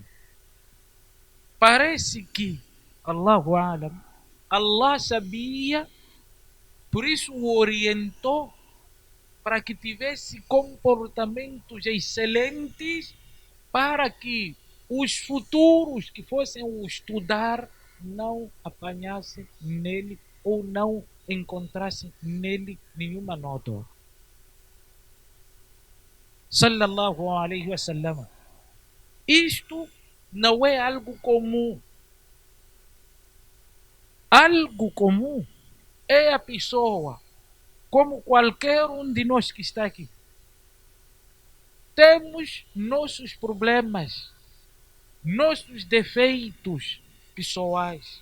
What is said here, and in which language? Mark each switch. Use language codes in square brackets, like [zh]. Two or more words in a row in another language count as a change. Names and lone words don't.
[pt] Parece que [ar] الله أعلم, [pt] Allah sabia, por isso o orientou para que tivesse comportamentos excelentes, para que os futuros que fossem o estudar não apanhassem nele ou não encontrassem nele nenhuma nota. [ar] صلى الله عليه وسلم. [pt] Isto não é algo comum. Algo comum é a pessoa, como qualquer um de nós que está aqui. Temos nossos problemas, nossos defeitos pessoais.